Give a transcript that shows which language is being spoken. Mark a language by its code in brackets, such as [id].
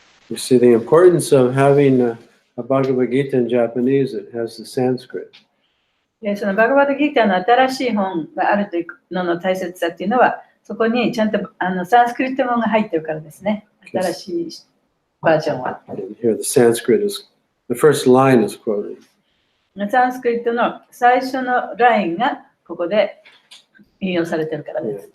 [en] You see the importance of having a Bhagavad Gita in Japanese. It has the Sanskrit. [ja] そのバガバダギーターの新しい本があるというのの大切さっていうのは、そこにちゃんとサンスクリット語が入ってるからですね。新しいバージョンは。 [en] Here the Sanskrit is, the first line is quoted. [ja] サンスクリットの最初のラインがここで引用されてるからです。